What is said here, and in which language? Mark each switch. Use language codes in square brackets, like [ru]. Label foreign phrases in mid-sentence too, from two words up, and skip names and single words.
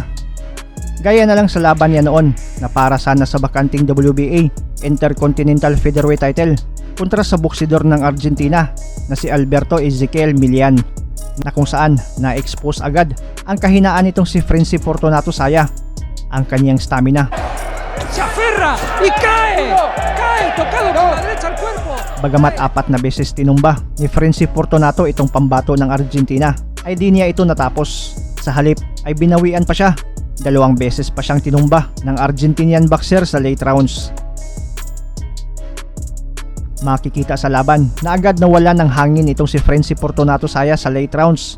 [tl] Gaya na lang sa laban niya noon na para sana sa bakanting WBA Intercontinental Featherweight title kontra sa boksidor ng Argentina na si Alberto Ezequiel Milian, na kung saan na-expose agad ang kahinaan nitong si Frenzy Fortunato Saya, ang kanyang stamina. [es] Se aferra y cae tocado con la derecha al cuerpo. [tl] Bagamat 4 na beses tinumba ni Frenzy Fortunato itong pambato ng Argentina, ay di niya ito natapos. Sa halip ay binawian pa siya. 2 beses pa siyang tinumba ng [en] Argentinian boxer [tl] sa late rounds. Makikita sa laban na agad nawala ng hangin itong si Frenzy Fortunato Saya sa late rounds.